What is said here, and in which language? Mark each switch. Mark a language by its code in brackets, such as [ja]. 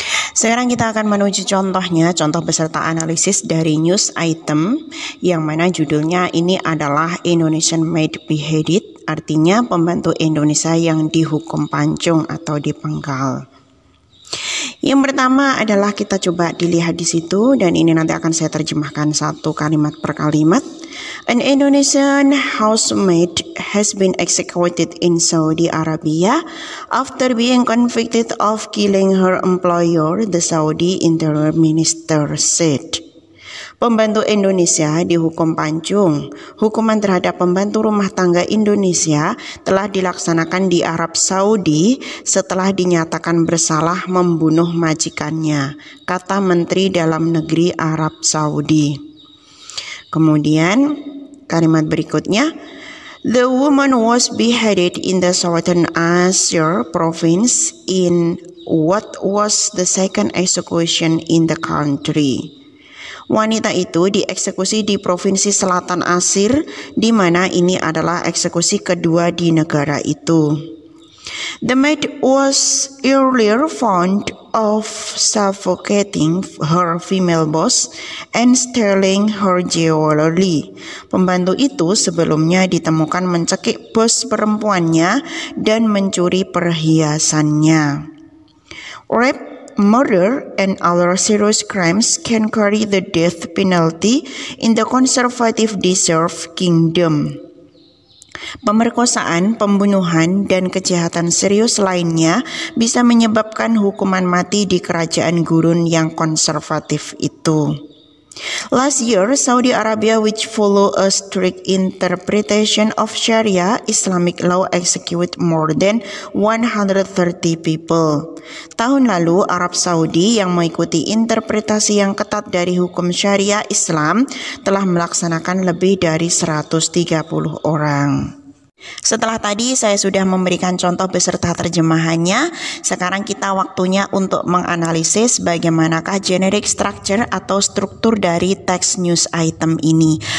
[id] Sekarang kita akan menuju contohnya, contoh beserta analisis dari news item yang mana judulnya ini adalah [en] Indonesian maid beheaded, [id] artinya pembantu Indonesia yang dihukum pancung atau dipenggal. Yang pertama adalah kita coba dilihat di situ dan ini nanti akan saya terjemahkan satu kalimat per kalimat. [en] An Indonesian housemaid has been executed in Saudi Arabia after being convicted of killing her employer, the Saudi Interior Minister said. [id] Pembantu Indonesia dihukum pancung. Hukuman terhadap pembantu rumah tangga Indonesia telah dilaksanakan di Arab Saudi setelah dinyatakan bersalah membunuh majikannya, kata Menteri Dalam Negeri Arab Saudi. Kemudian kalimat berikutnya, [en] the woman was beheaded in the Southern Asia province in what was the second execution in the country. [id] Wanita itu dieksekusi di Provinsi Selatan Asir, di mana ini adalah eksekusi kedua di negara itu. [en] The maid was earlier found of suffocating her female boss and stealing her jewelry. [id] Pembantu itu sebelumnya ditemukan mencekik bos perempuannya dan mencuri perhiasannya. [en] Rape, murder, and other serious crimes can carry the death penalty in the conservative deserved kingdom. [id] Pemerkosaan, pembunuhan, dan kejahatan serius lainnya bisa menyebabkan hukuman mati di kerajaan gurun yang konservatif itu. [en] Last year, Saudi Arabia, which follow a strict interpretation of Sharia Islamic law, execute more than 130 people. [id] Tahun lalu, Arab Saudi yang mengikuti interpretasi yang ketat dari hukum Sharia Islam telah melaksanakan lebih dari 130 orang. Setelah tadi saya sudah memberikan contoh beserta terjemahannya, sekarang kita waktunya untuk menganalisis bagaimanakah generic structure atau struktur dari teks news item ini.